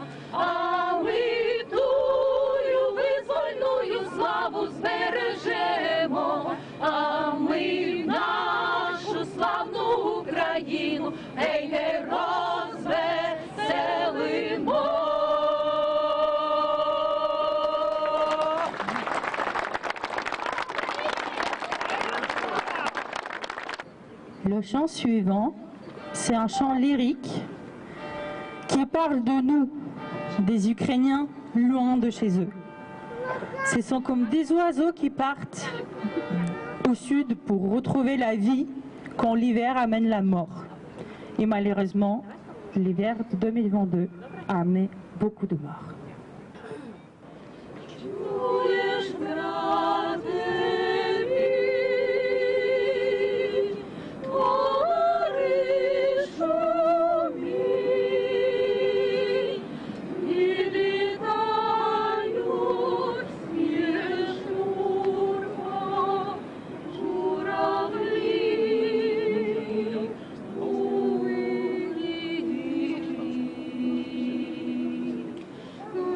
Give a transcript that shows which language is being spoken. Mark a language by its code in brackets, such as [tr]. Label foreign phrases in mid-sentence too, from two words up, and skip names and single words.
[uk] А ми тую визвольную славу збережемо, а ми нашу славну Україну, гей-гей, розвеселимо. [fr] Le chant suivant, c'est un chant lyrique qui parle de nous, des Ukrainiens loin de chez eux. Ce sont comme des oiseaux qui partent au sud pour retrouver la vie quand l'hiver amène la mort. Et malheureusement, l'hiver de 2022 a amené beaucoup de morts. [uk] Чуєш, брате мій, товаришу мій, відлітають з журба, журавлі у небі.